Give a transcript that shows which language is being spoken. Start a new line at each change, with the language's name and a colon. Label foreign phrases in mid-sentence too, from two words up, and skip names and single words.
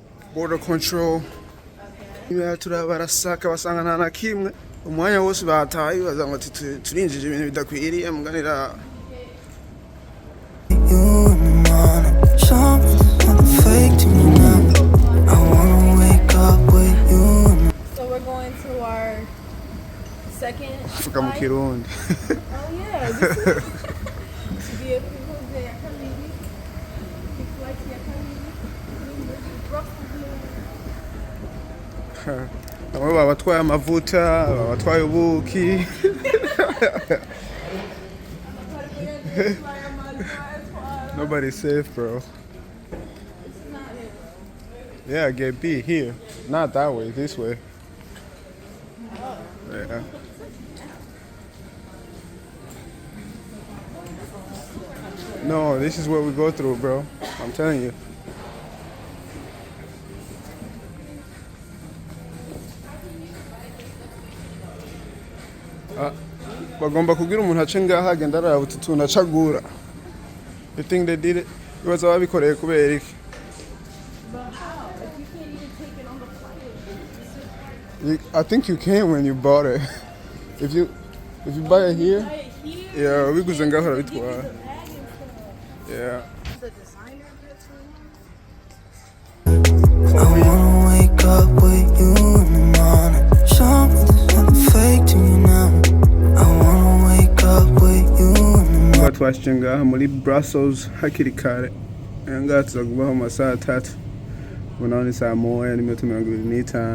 English: border control.
Rundi: Turabarasaka basanga nta na kimwe umwanya wose bataye baza ngo turinjije ibintu bidakwiriye muganira.
English: So we're going to our second
Rundi: Fuka mu Kirundi.
English: Oh yeah. This is be able to go there.
Rundi: Bamwe babatwaye amavuta, babatwaye ubuki.
English: Nobody's safe, bro. Yeah, get B here. Not that way, this way. Yeah. No, this is what we go through, bro. I'm telling you.
Rundi: Bagomba kugira umuntu ace ngaha agenda araba utuntu acagura.
English: You think they did it?
Rundi: Bibaza babikoreye kubera iki?
English: But how? If you can't even take it on the flight. I think you can when you bought it. If you buy it here, Buy it here.
Rundi: yeah, biguze ngaho
English: Give you
Rundi: arabitwara.
English: the bag and stuff. Yeah. The designer gets I wanna wake up with you in the morning. Show me there's nothing fake to me now. I wanna wake up with you in the morning.
Rundi: Twashyize ngaha muri Brussels hakiri kare. Aya ngaha tuza kubaho amasaha 3. Ubu naho ni saa 1:25.